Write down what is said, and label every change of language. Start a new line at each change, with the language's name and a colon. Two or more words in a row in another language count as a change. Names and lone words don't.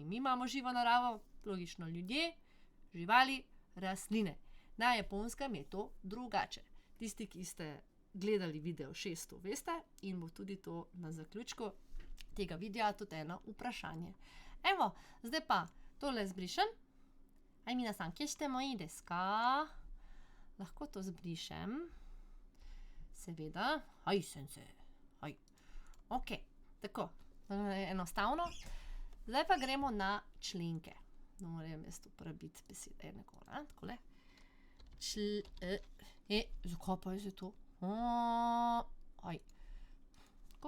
Slovenian: Mi imamo živo naravo, logično ljudje, živali, rastline. Na Japonskem je to drugače. Tisti, ki ste gledali video 6, to veste, in bo tudi to na zaključku tega videa tudi eno vprašanje. Evo, zdaj pa tole zbrišem.
Japanese: 皆さん、消してもいいですか?
Slovenian: Lahko to zbrišem. Seveda. Sensei. Ok, tako. Enostavno. Zdaj pa gremo na členke. No, moram jaz uporabiti besede nekoga, takole. Zakaj pa je zdaj to? Tako.